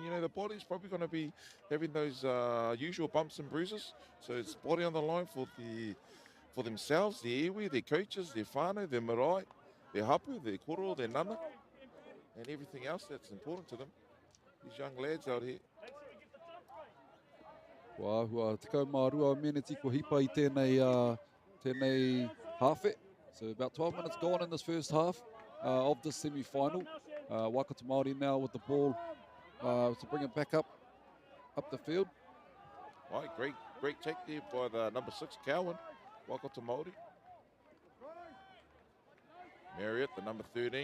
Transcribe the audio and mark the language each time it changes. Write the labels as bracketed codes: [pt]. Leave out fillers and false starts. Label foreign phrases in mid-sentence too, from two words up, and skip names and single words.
[en] You know, the body's probably going to be having those usual bumps and bruises. So it's body on the line for themselves, their iwi, their coaches, their whānau, their marae, their hapu, their koro, their nana, and everything else that's important to them. These young lads out here. [mi] Wā hua tekau mā rua mene tiko hipa I tēnei hawhe. [en] So about 12 minutes gone in this first half of the semi-final. Waikato Māori now with the ball to bring it back up the field. Right, great take there by the number 6, Cowan, Waikato Māori. Marriott, the number 13.